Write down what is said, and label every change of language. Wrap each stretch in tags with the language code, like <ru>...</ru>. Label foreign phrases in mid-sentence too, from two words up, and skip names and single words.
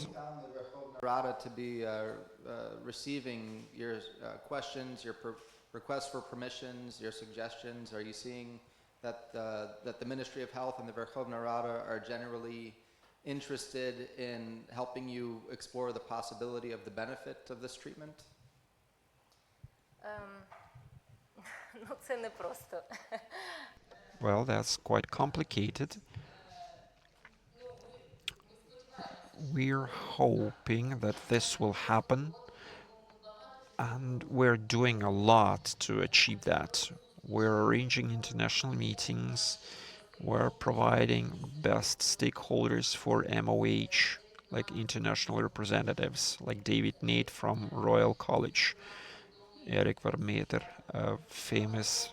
<en>have you found the Verkhovna Rada to be receiving your questions, your requests for permissions, your suggestions? Are you seeing that the Ministry of Health and the Verkhovna Rada are generally interested in helping you explore the possibility of the benefit of this treatment?</en> <uk>Ну, це не просто.</uk> <en>Well, that's quite complicated. We're hoping that this will happen, and we're doing a lot to achieve that. We're arranging international meetings, we're providing best stakeholders for MOH, like international representatives, like David Nate from Royal College, Eric Vermeter, a famous</en>